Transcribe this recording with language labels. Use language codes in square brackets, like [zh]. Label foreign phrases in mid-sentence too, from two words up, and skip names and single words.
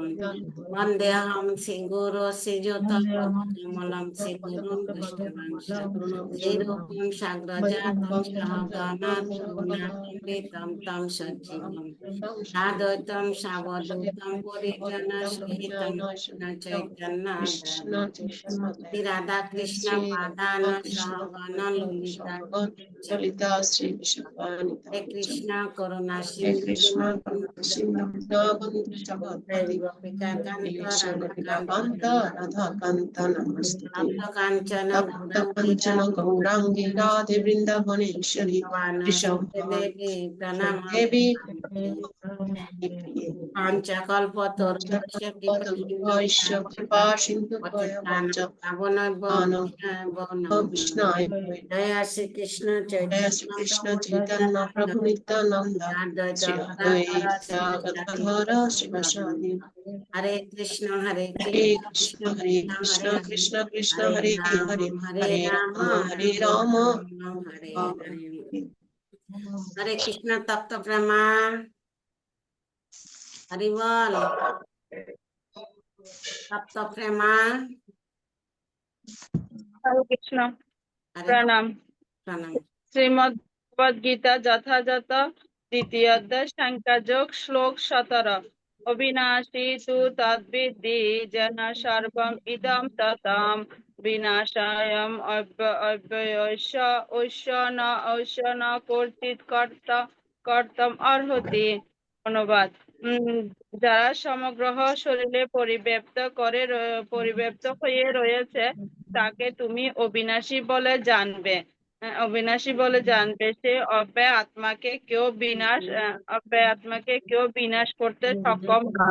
[sa] वन्देऽहं श्रीगुरो श्रीयुतपदकमलं श्रीगुरुं वैष्णवांश श्रीरूपं साग्रजातं सहगणा रघुनाथान्वितं तं सजीवम् साद्वैतं सावधूतं परिजनसहितं कृष्ण चैतन्य श्री राधा कृष्ण पादान सहगण ललिता ललिता श्री विश्वपानिता हे कृष्ण करुणा हे सिंधु कृष्ण सिंधु दीनबंधु जगत्पते गोपिका कांत गोपिका राधा कांत राधा कांत नमस्ते तप्त कांचन तप्त कंचन गौरांगी राधे वृंदावनेश्वरी देवी प्रणाम देवी पांचकल्पतरुभ्यश्च कृपा सिंधु विष्णाय जय श्री कृष्ण जय श्री कृष्ण चैतन्य प्रभु नित्यानंद श्री अद्वैत गदाधर शिवासादि हरे कृष्ण हरे कृष्ण कृष्ण कृष्ण हरे हरे हरे राम हरे राम हरे हरे हरे कृष्ण तप्त प्रमाण हरि बोल तप्त प्रमाण हरे कृष्ण हरे प्रणाम। प्रणाम श्रीमद् भगवद गीता [bn] যথাযথ দ্বিতীয় অধ্যায় সাংখ্যযোগ শ্লোক 17 [sa] अविनाशी तु तद्विद्धि जन सर्वम इदम ततम विनाशायम अव्ययस्य ऐश्य न कर्तृत् कर्तम अर्हति। [bn] অনুবাদ যারা সমগ্র শরীরে পরিব্যাপ্ত হয়ে রয়েছে তাকে তুমি অবিনাশী বলে জানবে। সে অব্যয় আত্মাকে কেউ বিনাশ করতে সক্ষম না।